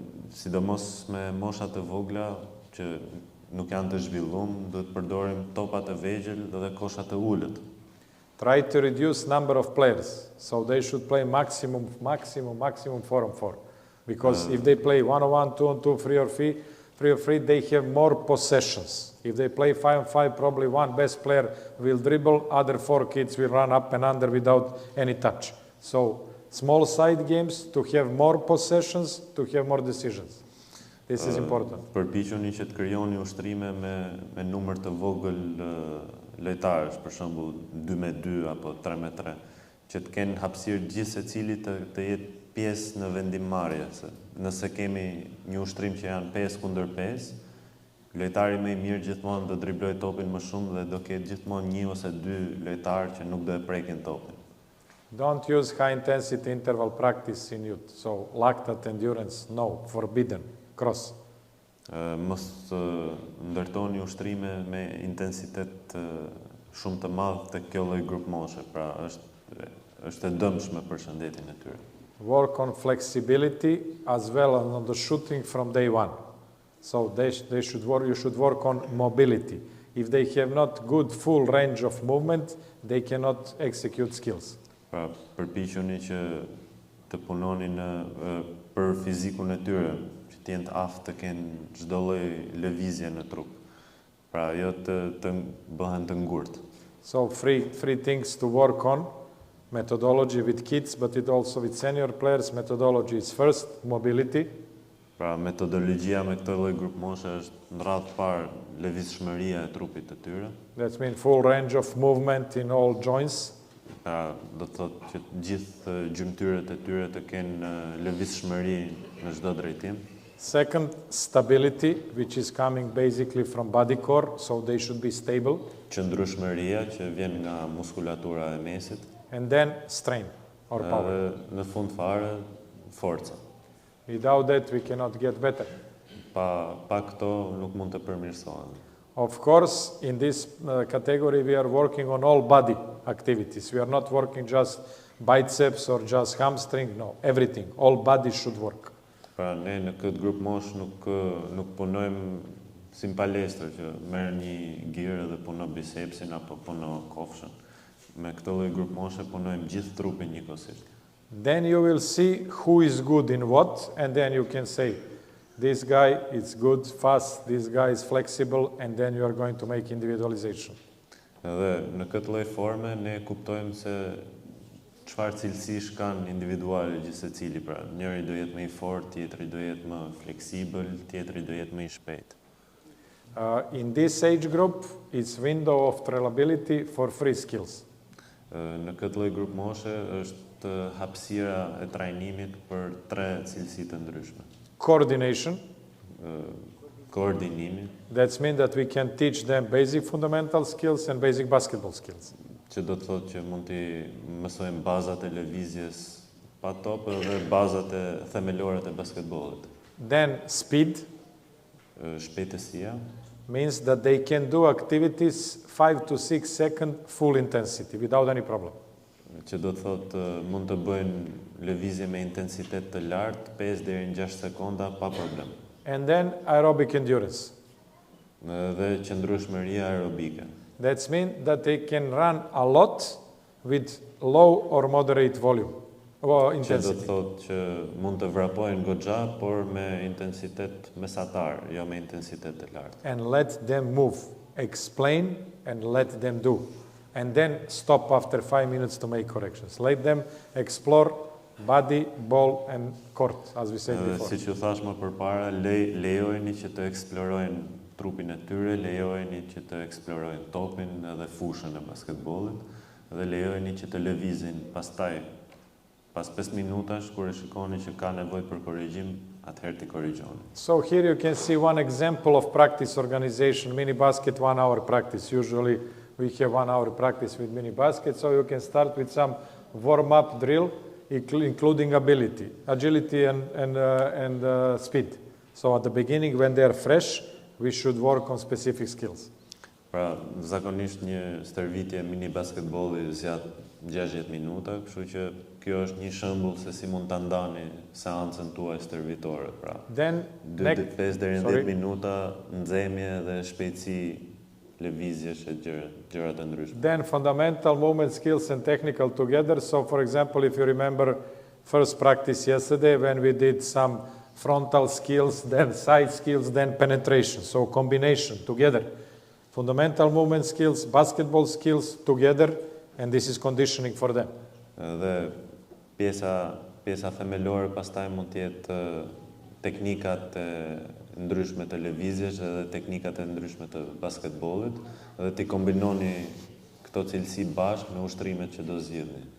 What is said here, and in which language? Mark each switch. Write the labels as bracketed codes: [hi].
[sq] Sidomos me moshat të vogla që nuk janë të zhvilluar, duhet përdorim topa të vegjël dhe kosha të ulët. [en] Try to reduce number of players, so they should play maximum 4-on-4. Because if they play 1-on-1, 2-on-2, 3-on-3, they have more possessions. If they play 5-on-5, probably one best player will dribble, other 4 kids will run up and under without any touch. So small side games to have more possessions, to have more decisions. This is important. [sq] Përpiquni që të krijoni ushtrime me numër të vogël lojtarësh, për shembull 2-2 apo 3-3, që të kenë hapësirë gjithë secili të jetë pjesë në vendimmarrje. Nëse kemi një ushtrim që janë 5-kundër-5, lojtari më i mirë gjithmonë do dribloj topin më shumë dhe do ketë gjithmonë 1 ose 2 lojtarë që nuk do e prekin topin. [en] Don't use high intensity interval practice in youth. So lactate endurance, no, forbidden. Cross. [sq] Mos ndërtoni ushtrime me intensitet shumë të madh tek kjo lloj grup moshe, pra është e dëmshme për shëndetin e tyre. [en] Work on flexibility as well as on the shooting from day one. So you should work on mobility. If they have not good full range of movement, they cannot execute skills. [sq] Pra përpiquni që të punoni për fizikun e tyre, që të jenë të aftë të kenë çdo lloj lëvizje në trup. Pra jo të bëhen të ngurtë. [en] So three things to work on. Methodology with kids, but it also with senior players. Methodology is first, mobility. [sq] Pra metodologjia me këtë lloj grup moshe është në radhë parë lëvizshmëria e trupit të tyre. [en] That means full range of movement in all joints. [sq] Pra do të thotë që gjithë gjymtyrët e tyre të kenë lëvizshmëri në çdo drejtim. [en] Second, stability, which is coming basically from body core, so they should be stable. [sq] Qëndrueshmëria që vjen nga muskulatura e mesit. [en] And then strain or power. [sq] Dhe në fund fare forca. [en] Without that we cannot get better. [sq] Pa këto nuk mund të përmirësohen. [en] Of course, in this category we are working on all body activities. We are not working just biceps or just hamstring, no, everything. All body should work. [sq] Pra ne në këtë grup mosh nuk punojmë si në palestër që merr një girë dhe punon bicepsin apo punon kofshën. Me këtë lloj grup moshe punojmë gjithë trupin njëkohësisht. [en] Then you will see who is good in what, and then you can say, this guy is good, fast, this guy is flexible, and then you are going to make individualization. [sq] Edhe në këtë lloj forme ne kuptojmë se çfarë cilësish kanë individuale gjithë secili, pra njëri do jetë më i fortë, tjetri do jetë më fleksibël, tjetri do jetë më i shpejtë. [en] In this age group, it's window of trainability for 3 skills. [sq] Në këtë lloj grup moshe është hapësira e trajnimit për 3 cilësi të ndryshme. [en] Coordination. [sq] Koordinimi. [en] That means that we can teach them basic fundamental skills and basic basketball skills. [sq] Që do të thotë që mund t'i mësojmë bazat e lëvizjes pa top dhe bazat e themelore të basketbollit. [en] Then speed. [sq] Shpejtësia. [en] Means that they can do activities 5 to 6 seconds full intensity without any problem. [sq] Që do të thotë mund të bëjnë lëvizje me intensitet të lartë 5 deri në 6 sekonda pa problem. [en] And then aerobic endurance. [sq] Dhe qëndrueshmëria aerobike. [en] That means that they can run a lot with low or moderate volume or [sq] Që do [en] intensity. [sq] të thotë që mund të vrapojnë goxha, por me intensitet mesatar, jo me intensitet të lartë. [en] And let them move, explain and let them do. And then stop after 5 minutes to make corrections. Let them explore body, ball and court, as we said before. Siç u thash më përpara, lejojeni që të eksplorojnë trupin e tyre, lejojeni që të eksplorojnë topin edhe fushën e basketbollit dhe lejojeni që të lëvizin pastaj pas 5 minutash kur e shikoni që ka nevojë për korrigjim, atëherë ti korrigjoni. So here you can see one example of practice organization, mini basket 1 hour practice. Usually we have 1 hour practice with mini basket, so you can start with some warm-up drill, including agility and speed. So at the beginning, when they are fresh, we should work on specific skills. [sq] Pra, zakonisht një stërvitje mini basketbolli zgjat 60 minuta, kështu që kjo është një shembull se si mund ta ndani seancën tuaj stërvitore. Pra, [en] Then [sq] 5 deri në 10 minuta nxemje dhe shpejtësi lëvizjesh e gjëra të ndryshme. [en] Then fundamental movement skills and technical together. So for example, if you remember first practice yesterday when we did some frontal skills, then side skills, then penetration. So combination together. Fundamental movement skills, basketball skills together, and this is conditioning for them. [sq] Dhe pjesa themelore pastaj mund të jetë teknikat e ndryshme të lëvizjes dhe teknikat e ndryshme të basketbollit dhe ti kombinoni këto cilësi bashkë me ushtrimet që do zgjidhni.